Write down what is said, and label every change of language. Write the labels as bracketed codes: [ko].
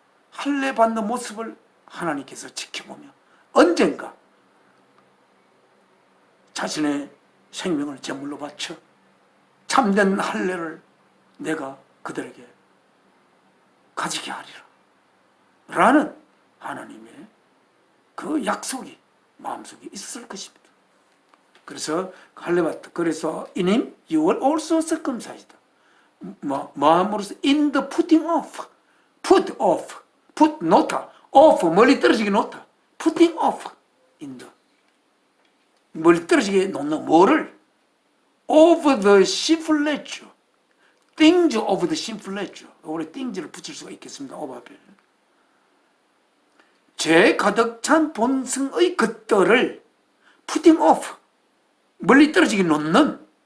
[ko] 할례 받는 모습을 하나님께서 지켜보며 언젠가 자신의 생명을 제물로 바쳐 참된 할례를 내가 그들에게 가지게 하리라 라는 하나님의 그 약속이 마음속에 있었을 것입니다. 그래서 할례받다. 그래서 [en] in him you were also circumcised. [ko] 마음으로서 [en] in the putting off, put [ko] 놓다, [en] off [ko] 멀리 떨어지게 놓다, [en] putting off in the [ko] 멀리 떨어지게 놓는 뭐를 [en] of the sinful nature, things of the sinful nature. [ko] 원래 things를 붙일 수가 있겠습니다. of 앞에 죄 가득 찬 본성의 것들을 [en] putting off [ko] 멀리 떨어지게 놓는